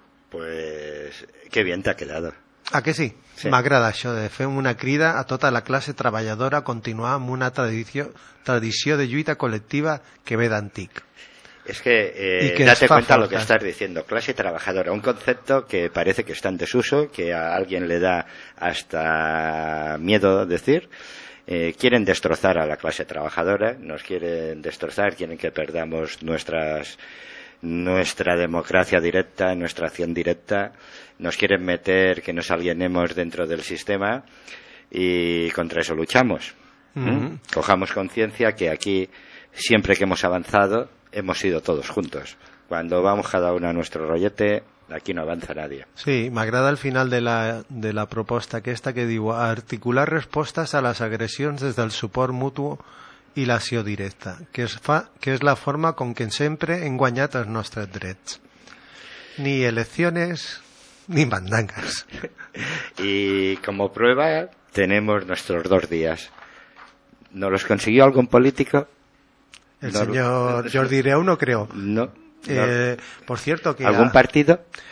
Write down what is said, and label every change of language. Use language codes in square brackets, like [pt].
[es] Pues qué bien te ha quedado. ¿A que sí? Sí. [ca] M'agrada això de fer una crida a tota la classe treballadora a continuar amb una tradició de lluita col·lectiva que ve d'antic. [es] Es que, date cuenta lo que estás diciendo, clase trabajadora, un concepto que parece que está en desuso, que a alguien le da hasta miedo decir, quieren destrozar a la clase trabajadora, nos quieren destrozar, quieren que perdamos nuestra democracia directa, nuestra acción directa, nos quieren meter que nos alienemos dentro del sistema y contra eso luchamos. Mm-hmm. Cojamos conciencia que aquí, siempre que hemos avanzado, hemos ido todos juntos. Cuando vamos cada uno a nuestro rollete, aquí no avanza nadie. [ca] Sí, m'agrada el final de la proposta aquesta que diu articular respostes a les agressions des del suport mutu i l'acció directa, que és la forma com que sempre hem guanyat els nostres drets. Ni eleccions ni mandangas. [es] Y como prueba, tenemos nuestros dos días. ¿No los consiguió algún político? El señor Jordi Reu no creo. No. Por cierto, que ¿algún partido?